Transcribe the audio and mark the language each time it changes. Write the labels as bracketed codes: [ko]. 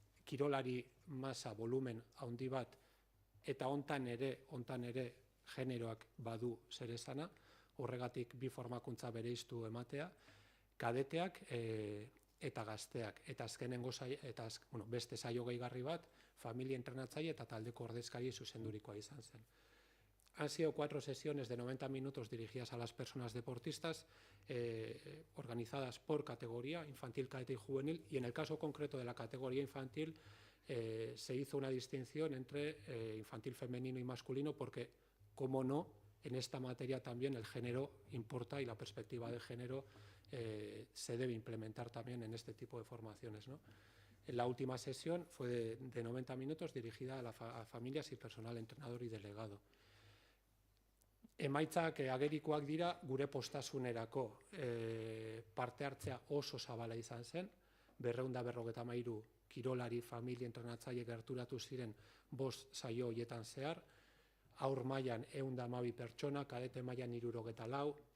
[eu] kirolari masa volumen handi bat, eta hontan ere generoak badu zer esana, horregatik bi formakuntza bereiztu ematea, kadeteak eta gazteak. Eta azkenengo beste saio gehigarri bat, familia entrenatzaile eta taldeko ordezkari zuzendurikoa izan zen. [es] Han sido 4 sesiones de 90 minutos dirigidas a las personas deportistas, organizadas por categoría, infantil, cadete y juvenil, y en el caso concreto de la categoría infantil se hizo una distinción entre infantil femenino y masculino porque, como no, en esta materia también el género importa y la perspectiva de género se debe implementar también en este tipo de formaciones, ¿no? La última sesión fue de 90 minutos dirigida a familias y personal entrenador y delegado. [eu] Emaitzak agerikoak dira gure postasunerako parte hartzea oso zabala izan zen, 253 kirolari, familia, entrenatzaile gerturatu ziren 5 saio horietan zehar, haur mailan 112 pertsona, kadete mailan 74,